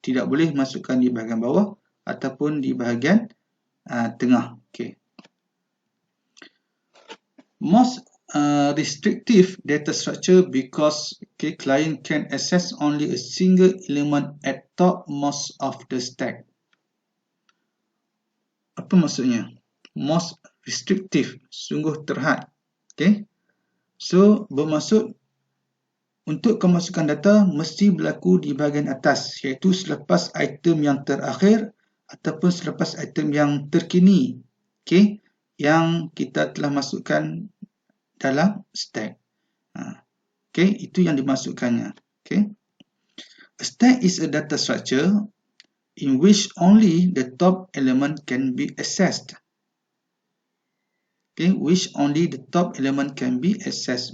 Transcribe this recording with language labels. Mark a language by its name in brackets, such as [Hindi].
[Malay] Tidak boleh masukkan di bahagian bawah ataupun di bahagian tengah. Okay. [English] Most restrictive data structure because client can access only a single element at top most of the stack. [Malay] Apa maksudnya? [English] Most restrictive, [Malay] sungguh terhad. Okay. So bermaksud untuk kemasukan data mesti berlaku di bahagian atas, iaitu selepas item yang terakhir ataupun selepas item yang terkini, okay, yang kita telah masukkan dalam stack. Okay, itu yang dimasukkannya. Okay. [English] A stack is a data structure in which only the top element can be accessed. Okay, which only the top element can be accessed.